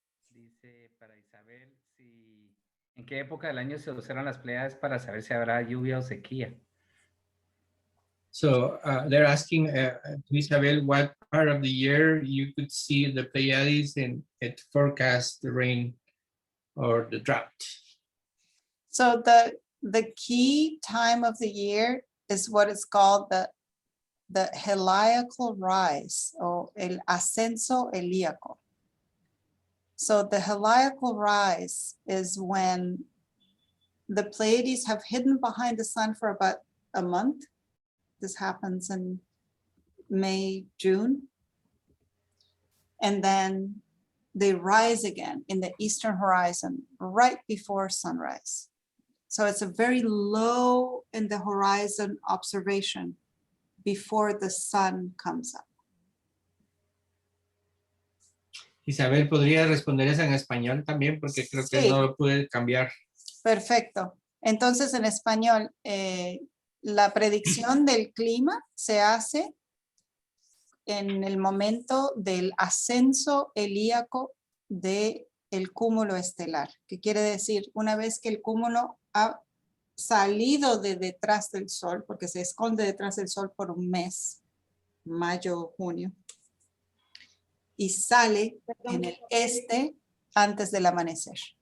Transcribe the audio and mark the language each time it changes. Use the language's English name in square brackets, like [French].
[Spanish] Dice para Isabel, ¿en qué época del año se observan las Pleiades para saber si habrá lluvia o sequía? [English] So they're asking Isabel what part of the year you could see the Pleiades and it forecast the rain or the drought. So the key time of the year is what is called the heliacal rise, or [Spanish] el ascenso helíaco. [English] So the heliacal rise is when the Pleiades have hidden behind the sun for about a month. This happens in May, June. And then they rise again in the eastern horizon right before sunrise. So it's a very low in the horizon observation before the sun comes up. [Spanish] Isabel, ¿podría responder esa en español también? Porque creo que Sí. no lo pude cambiar. Perfecto. Entonces, en español, la predicción del clima se hace en el momento del ascenso helíaco del cúmulo estelar, que quiere decir, una vez que el cúmulo ha salido de detrás del Sol, porque se esconde detrás del Sol por un mes, mayo, junio, y sale en el este antes del amanecer.